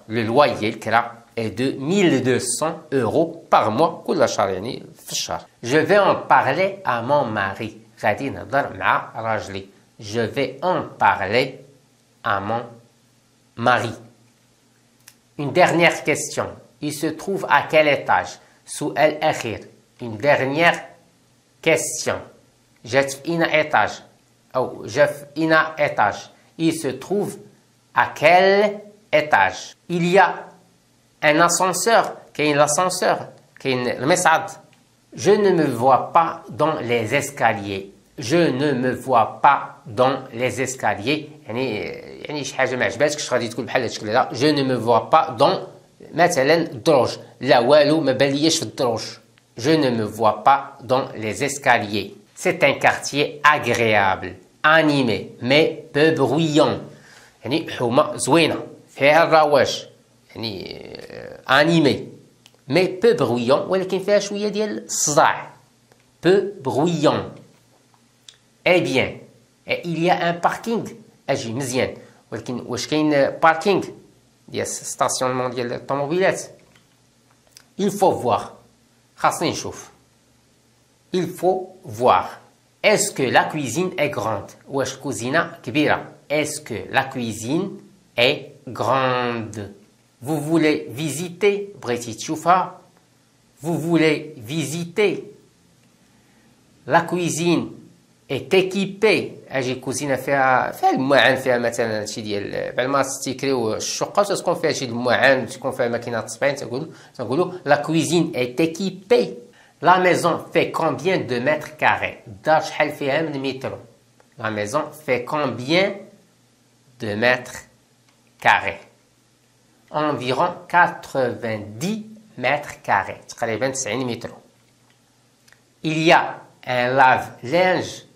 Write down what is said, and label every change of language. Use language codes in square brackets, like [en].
[fr] Le loyer [ar] الكرا [fr] est de 1200 € par mois [ar] كل شهر يعني في الشهر. [fr] Je vais en parler à mon mari. [ar] غادي نهضر مع راجلي. [fr] Je vais en parler à mon mari. Une dernière question. Il se trouve à quel étage? [ar] سؤال أخير. [fr] Une dernière question. [ar] جات في إنا étage أو جا في إنا étage. [fr] Il se trouve à quel étage? Il y a un ascenseur. [ar] كاين [fr] l'ascenseur. [ar] كاين المصعد. [fr] Je ne me vois pas dans les escaliers. Je ne me vois pas dans les escaliers. [ar] يعني شي حاجة ما عجباتكش غادي تقول بحال هادشي لا. [fr] Je ne me vois pas dans [ar] مثلا الدروج. لا والو ما بالياش في الدروج. [fr] Je ne me vois pas dans les escaliers. C'est un quartier agréable, animé, mais peu bruyant. [ar] يعني حومة زوينة فيها الرواج. يعني [fr] animé, mais peu bruyant [ar] ولكن فيها شوية ديال الصداع. [fr] Peu bruyant. Eh bien, il y a un parking. [ar] أجي مزيان. ولكن واش كاين باركينغ ديال ستاسيونمون ديال الطوموبيلات؟ [fr] Il faut voir. [ar] خاصني نشوف. [fr] Il faut voir. Est-ce que la cuisine est grande? [ar] واش الكوزينة كبيرة؟ [fr] Est-ce que la cuisine est grande? Vous voulez visiter? [ar] بغيتي تشوفها؟ [fr] Vous voulez visiter? La cuisine est équipée. [ar] اجي الكوزينة فيها المواعن فيها مثلا شي ديال بعد ما تيكريو الشقة تكون فيها شي المواعن تكون فيها ماكينة تصبين تنقولوا [fr] la cuisine est équipée. La maison fait combien de mètres carrés? [ar] الدار شحال فيها من متر؟ [fr] La maison fait combien de mètres carrés? Environ 90 mètres carrés. [ar] تقريبا 90 متر. [fr] Il y a un lave-linge.